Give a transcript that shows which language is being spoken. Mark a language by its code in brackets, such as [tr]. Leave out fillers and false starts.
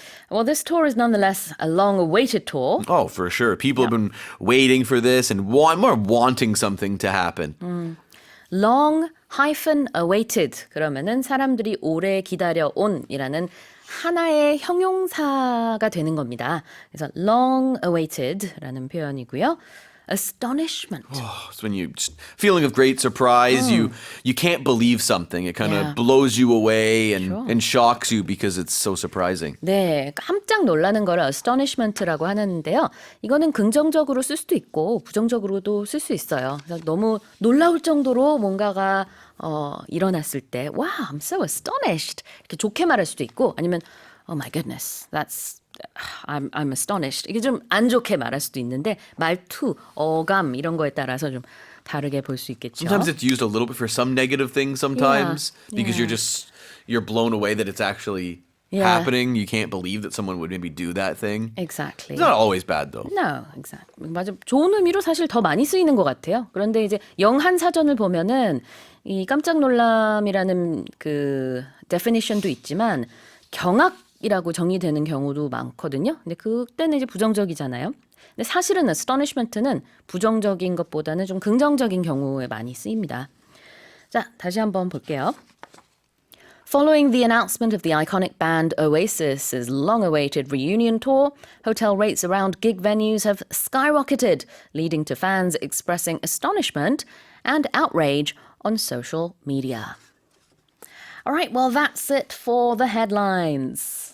[en] Well, this tour is nonetheless a long-awaited tour. Oh, for sure. People have been waiting for this and wanting something to happen. [ko] long-awaited 그러면은 사람들이 오래 기다려온이라는 하나의 형용사가 되는 겁니다. 그래서 long-awated라는 표현이고요. [en] astonishment. It's when you feeling of great surprise. You can't believe something. It kind of blows you away and shocks you because it's so surprising. [ko] 네, 깜짝 놀라는 거를 astonishment라고 하는데요. 이거는 긍정적으로 쓸 수도 있고 부정적으로도 쓸 수 있어요. 그래서 너무 놀라울 정도로 뭔가가 일어났을 때, [en] wow, I'm so astonished. [ko] 이렇게 좋게 말할 수도 있고, 아니면 [en] oh my goodness, I'm astonished. [ko] 이게 좀 안 좋게 말할 수도 있는데 말투, 어감 이런 거에 따라서 좀 다르게 볼 수 있겠죠. [en] Sometimes it's used a little bit for some negative things sometimes because you're blown away that it's actually happening. You can't believe that someone would maybe do that thing. Exactly. It's not always bad though. No, exactly. [ko] 맞아. 좋은 의미로 사실 더 많이 쓰이는 것 같아요. 그런데 이제 영한 사전을 보면은 이 깜짝 놀람이라는 그 definition도 있지만 경악이라고 정의되는 경우도 많거든요. 근데 그때는 이제 부정적이잖아요. 근데 사실은 astonishment는 부정적인 것보다는 좀 긍정적인 경우에 많이 쓰입니다. 자, 다시 한번 볼게요. [en] Following the announcement of the iconic band Oasis's long-awaited reunion tour, hotel rates around gig venues have skyrocketed, leading to fans expressing astonishment and outrage on social media. All right, well, that's it for the headlines.